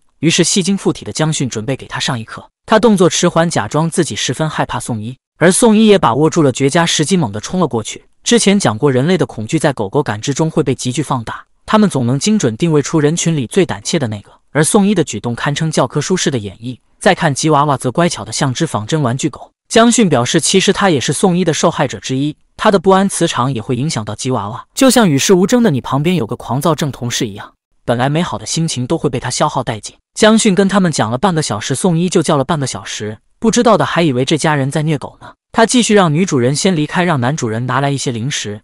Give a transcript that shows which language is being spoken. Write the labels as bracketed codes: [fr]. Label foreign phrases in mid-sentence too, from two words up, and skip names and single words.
[zh] 於是戲精附體的江迅準備給他上一課，他動作遲緩，假裝自己十分害怕宋一，而宋一也把握住了絕佳時機，猛地衝了過去。之前講過，人類的恐懼在狗狗感知中會被急劇放大，他們總能精準定位出人群裡最膽怯的那個。而宋一的舉動堪稱教科書式的演繹，再看吉娃娃則乖巧的像只仿真玩具狗。江迅表示，其實他也是宋一的受害者之一，他的不安磁場也會影響到吉娃娃，就像與世無爭的你旁邊有個狂躁症同事一樣，本來美好的心情都會被他消耗殆盡。江迅跟他們講了半個小時，宋一就叫了半個小時，不知道的還以為這家人在虐狗呢。他繼續讓女主人先離開，讓男主人拿來一些零食。